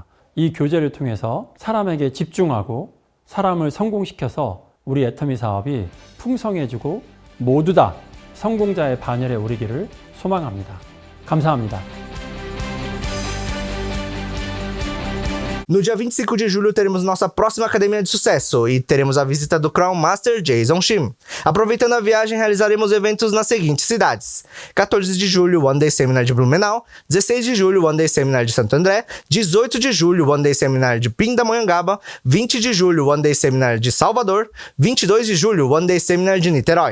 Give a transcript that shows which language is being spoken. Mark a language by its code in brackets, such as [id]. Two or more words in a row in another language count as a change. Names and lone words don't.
[ko] 이 교재를 통해서 사람에게 집중하고 사람을 성공시켜서 우리 애터미 사업이 풍성해지고 모두 다 성공자의 반열에 오르기를 소망합니다. 감사합니다. [pt] No dia 25 de julho teremos nossa próxima Academia de Sucesso e teremos a visita do [en] Crown Master [pt] Jason Shim. Aproveitando a viagem, realizaremos eventos nas seguintes cidades: 14 de julho, [en] One Day Seminar [pt] de Blumenau; 16 de julho, [en] One Day Seminar [pt] de Santo André; 18 de julho, [en] One Day Seminar [pt] de Pindamonhangaba; 20 de julho, [en] One Day Seminar [pt] de Salvador; 22 de julho, [en] One Day Seminar [pt] de Niterói.